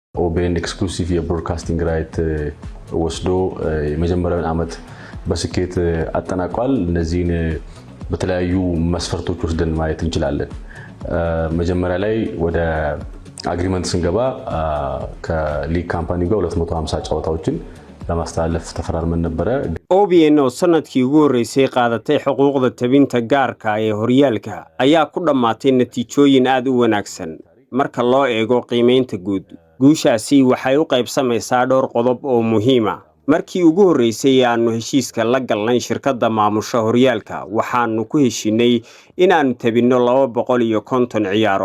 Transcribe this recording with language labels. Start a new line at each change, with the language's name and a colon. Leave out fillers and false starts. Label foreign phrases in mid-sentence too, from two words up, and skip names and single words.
Amharic: ኦቤን
English: exclusive broadcasting right
Amharic: ወስዶ የመጀመሪያውን አመት በስኬት አጠናቋል። እነዚህን በተለያዩ መስፈርቶች ወስደን ማየት እንችላለን። መጀመሪያ ላይ ወደ አግሪመንት ስንገባ
English: league company
Amharic: ጋር 250 ጨዋታዎችን ለማስተላለፍ ተፈራርመን ነበር።
Somali: OBN oo sanadkii ugu horeysay qaadatay xuquuqda tabinta gaarka ee horyaalka ayaa ku dhamaatay natiijooyin aad u wanaagsan marka loo eego qiimeynta guud. Guushaasi waxay u qaybsamaysaa dhowr qodob oo muhiim ah. Markii ugu horeysay aanu heshiiska la galnay shirkadda maamusha horyaalka waxaanu ku heshinay inaanu tabinno 250 ciyaarood.